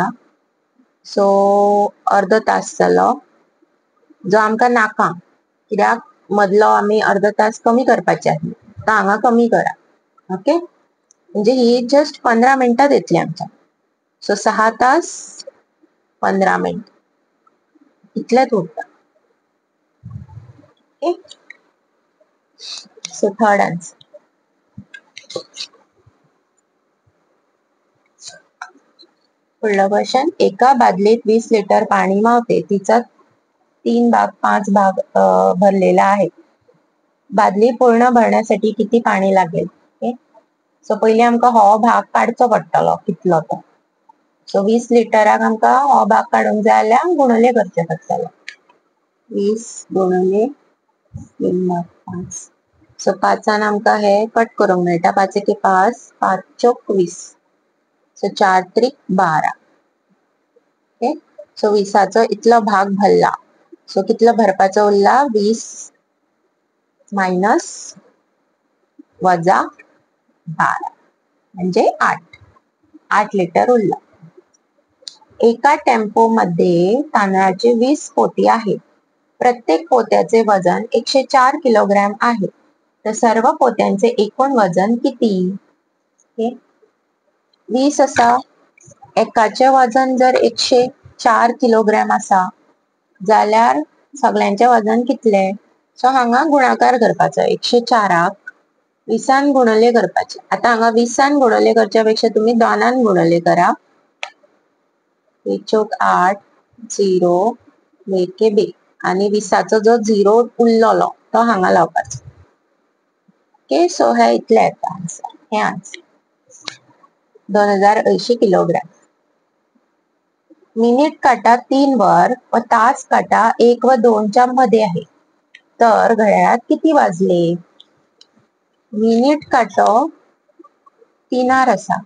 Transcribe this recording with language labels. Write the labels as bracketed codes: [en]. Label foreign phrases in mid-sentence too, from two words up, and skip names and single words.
[kok] सो अर्धो तास जालो, जो आमकां नाका, कित्याक मदलो आमी अर्धो तास कमी करपाचे आसले. तो हांगा कमी करा. ओके, म्हणजे ही जस्ट 15 मिनिटां येतली आमच्या. सो 6 तास 15 मिनिट इतलेच उरता. [en] okay, so third answer. [kok] पुढलं क्वेश्चन. [mr] एका बादलीत 20 लिटर पाणी मावते. तिचा 3 भाग 5 भाग भरलेला आहे. बादली पूर्ण भरण्यासाठी किती पाणी लागेल? [en] okay, so [kok] पहिले आमकां हो भाग काडचो पडटलो कितलो तो. सो 20 लिटराक आमकां हो भाग काडूंक जाय जाल्यार गुणले करचे पडटले. 20 गुणले 3 भाग 5. सो 5 आमकां हे कट करूंक मेळटा. 5 एके 5, 5 चौक 20. सो 4 त्रिक 12. ओके, सो 20चो इतलो भाग भरला. सो कितलो भरपाचो उरला? 20 मायनस वजा 12. [mr] म्हणजे 8 लिटर उरलं. एका टेम्पो मध्ये तांदळाचे 20 पोती आहेत. प्रत्येक पोत्याचे वजन 104 किलोग्रॅम आहे. तर सर्व पोत्यांचे एकूण वजन किती? [kok] 20 असा. एकाचे वजन जर 104 किलोग्रॅम असा जाल्यार सगळ्यांचे वजन कितले? सो हांगा गुणाकार करपाचो. 104 20 गुणले करपाचे. आता हांगा 20 गुणले करच्या पेक्षा तुम्ही 2 गुणले करा. 8 0 2 2 आणि 20 जो 0 उरलेलो तो हांगा लावपाचो. [en] okay, so [kok] हे इतले येता आन्सर. हे आन्सर 2080 किलोग्रॅम. [mr] मिनिट काटा 3 वर व तास काटा 1 व 2 च्या मध्ये आहे. तर घड्याळात किती वाजले? [kok] मिनिट काटो 3 असा.